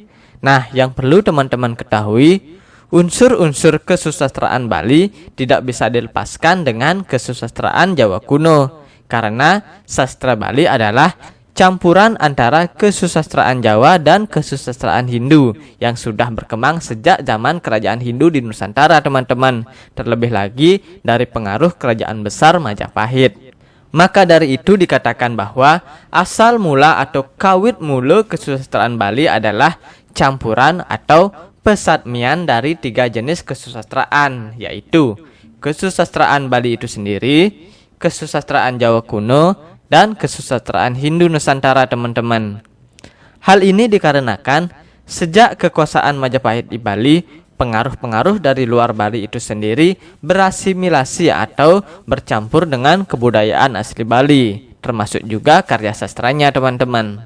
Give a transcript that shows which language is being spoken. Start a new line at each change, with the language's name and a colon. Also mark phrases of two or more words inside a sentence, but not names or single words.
Indonesian: Nah, yang perlu teman-teman ketahui, unsur-unsur kesusastraan Bali tidak bisa dilepaskan dengan kesusastraan Jawa kuno, karena sastra Bali adalah campuran antara kesusastraan Jawa dan kesusastraan Hindu yang sudah berkembang sejak zaman kerajaan Hindu di Nusantara teman-teman. Terlebih lagi dari pengaruh kerajaan besar Majapahit. Maka dari itu dikatakan bahwa asal mula atau kawit mula kesusastraan Bali adalah campuran atau pesatmian dari 3 jenis kesusastraan, yaitu kesusastraan Bali itu sendiri, kesusastraan Jawa kuno, dan kesusastraan Hindu Nusantara, teman-teman. Hal ini dikarenakan sejak kekuasaan Majapahit di Bali, pengaruh-pengaruh dari luar Bali itu sendiri berasimilasi atau bercampur dengan kebudayaan asli Bali, termasuk juga karya sastranya, teman-teman.